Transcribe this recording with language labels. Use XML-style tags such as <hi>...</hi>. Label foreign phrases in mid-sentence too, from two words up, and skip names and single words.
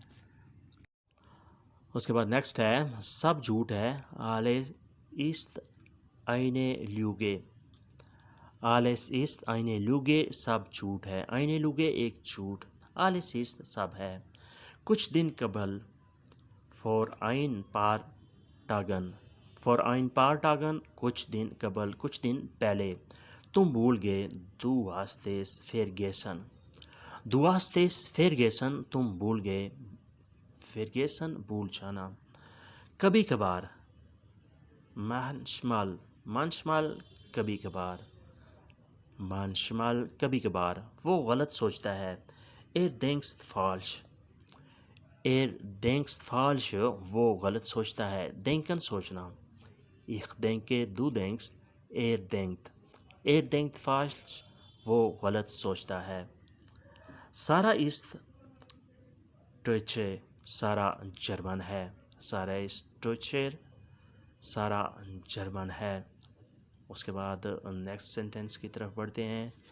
<ur>اس کے بعد نیکسٹ ہے، سب جھوٹ ہے،</ur> <de>alles ist eine Lüge، alles ist eine Lüge،</de> <ur>سب جھوٹ ہے،</ur> <de>eine Lüge</de> <ur>ایک جھوٹ،</ur> <de>alles ist</de> <ur>سب ہے۔ کچھ دن قبل</ur> <de>vor ein paar Tagen vor ein paar Tagen</de> <ur>کچھ دن قبل کچھ دن پہلے تم بھول گئے</ur> <de>du hast es vergessen du hast es vergessen</de> <ur>تم بھول گئے vergessen بھول جانا کبھی کبھار</ur> <de>manchmal manchmal</de> <ur>کبھی کبھار manchmal کبھی کبھار وہ غلط سوچتا ہے</ur> <de>denkt falsch denkt falsch</de> <ur>وہ غلط سوچتا ہے denken سوچنا</ur> <de>ich denke du denkst denkt falsch</de> <ur>وہ غلط سوچتا ہے سارا</ur> <de>ist Deutsche</de> <ur>سارا جرمن ہے سارا</ur> <de>ist Deutscher</de> <ur>سارا جرمن ہے اس کے بعد نیکسٹ سینٹینس کی طرف بڑھتے ہیں</ur>